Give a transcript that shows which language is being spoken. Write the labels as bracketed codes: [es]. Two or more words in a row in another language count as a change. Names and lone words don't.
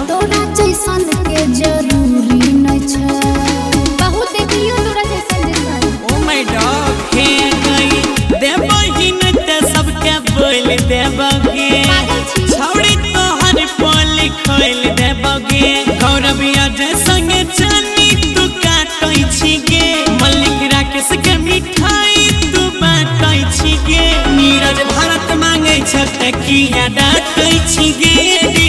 [mai] तोरा जैसन के जरूरी नै छ बहुत देखियो तोरा जैसन [en] oh my dog [mai] हे गई देबही न त सबके बोल देबगे छौड़ी तोहर पोल खोल देबगे गौरविया जे संगे जानी तू काटै छी गे मल्लिक राकेश के मिठाई तू बाटै छी गे नीरज भारत मांगै छ त किया डाटै छी गे